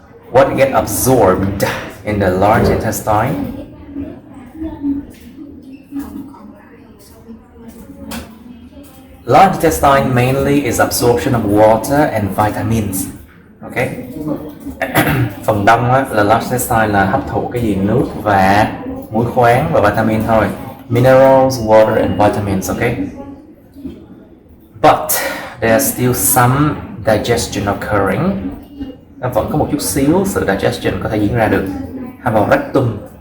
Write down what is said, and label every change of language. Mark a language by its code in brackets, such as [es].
[en] What get absorbed in the large intestine? Large intestine mainly is absorption of water and vitamins. Okay. [vi] Phần đông là large intestine là hấp thụ cái gì? Nước và muối khoáng và vitamin thôi. [en] Minerals, water and vitamins. Okay. But there's still some digestion occurring. [vi] Vẫn có một chút xíu sự digestion có thể diễn ra được. [en] How about rectum?